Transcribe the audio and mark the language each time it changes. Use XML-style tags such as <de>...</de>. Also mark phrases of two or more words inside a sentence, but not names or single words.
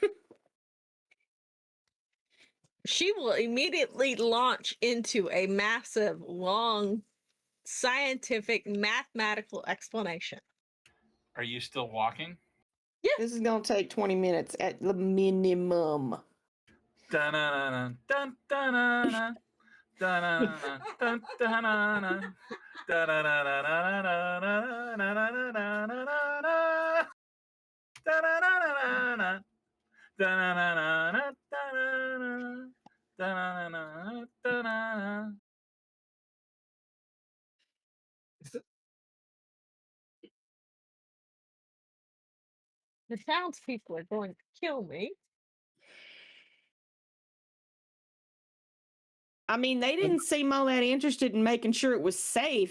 <en>She will immediately launch into a massive, long, scientific, mathematical explanation. Are you still walking? This is going to take 20 minutes at the minimum. Da-na-na-na, dun-da-na-na, da-na-na-na, dun-da-na-na, da-da-na-na-na-na-na-na-na-na-na-na, da-na-na-na-na-na, da-na-na-na-na, da-na-na, da-na-na-na, da-na-na. The townspeople are going to kill me. I mean, they didn't seem all that interested in making sure it was safe.</en>